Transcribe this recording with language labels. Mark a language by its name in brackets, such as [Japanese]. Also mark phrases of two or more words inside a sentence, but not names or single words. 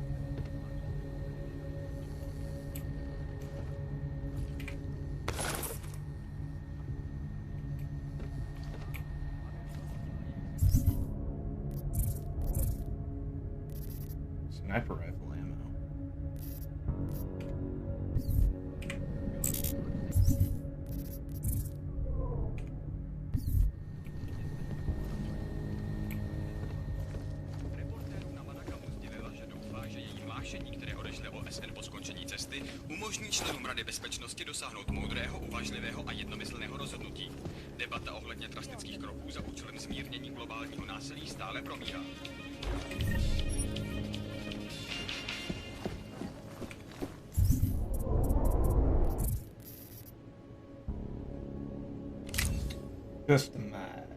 [English] Sniper rifle ammo. [Czech] Které odešle OSN po skončení cesty, umožní členům Rady bezpečnosti dosáhnout moudrého, uvážlivého a jednomyslného rozhodnutí. Debata ohledně drastických kroků za účelem zmírnění globálního násilí stále probíhá. [English] Just a match.